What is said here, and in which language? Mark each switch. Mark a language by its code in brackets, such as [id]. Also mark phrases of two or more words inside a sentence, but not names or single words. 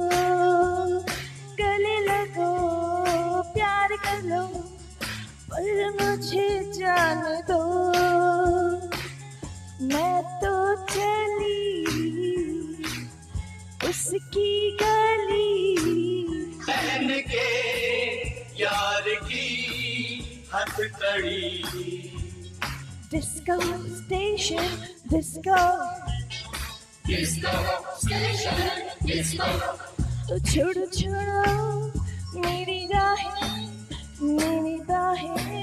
[hi] गले लगो प्यार कर लो पर मुझे जाने दो, मैं तो चली उसकी गली, पहन के यार की हथकड़ी। [en] Disco station, disco, disco station, disco. [hi] छोड़ो छोड़ो मेरी राहें मेरी बाहें